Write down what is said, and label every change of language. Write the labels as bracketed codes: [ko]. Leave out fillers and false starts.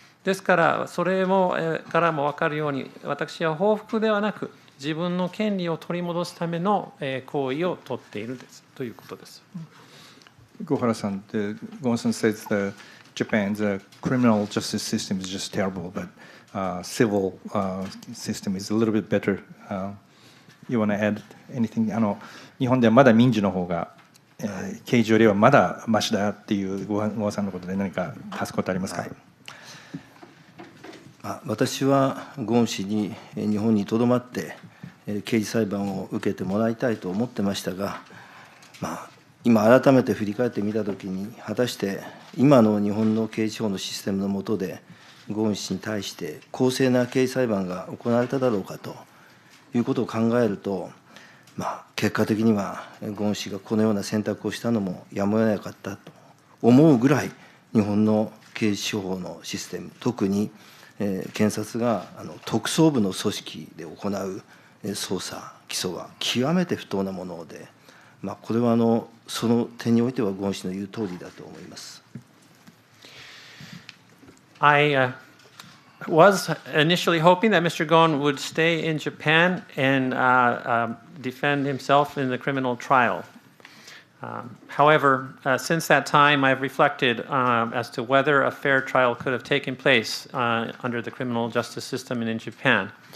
[ja] ですから、それからも分かるように、私は報復ではなく、自分の権利を取り戻すための行為を取っているということです。 [en] Gohara-san, Gohara-san says Japan's criminal justice system is just terrible, but civil system is a little bit better. You want to add anything? [ja] 日本ではまだ民事の方が、刑事よりはまだマシだっていうゴーさんのことで何か足すことありますか？私はゴーン氏に日本にとどまって刑事裁判を受けてもらいたいと思ってましたが、今改めて振り返ってみたときに、果たして今の日本の刑事法のシステムの下でゴーン氏に対して公正な刑事裁判が行われただろうかということを考えると、結果的にはゴーン氏がこのような選択をしたのもやむを得なかったと思うぐらい、日本の刑事司法のシステム、特に検察が特捜部の組織で行う捜査、起訴は極めて不当なもので、これはその点においてはゴーン氏の言う通りだと思います。 [en] I was initially hoping that Mr. Gohn would stay in Japan and defend himself in the criminal trial. However, since that time, I've reflected as to whether a fair trial could have taken place under the criminal justice system in Japan.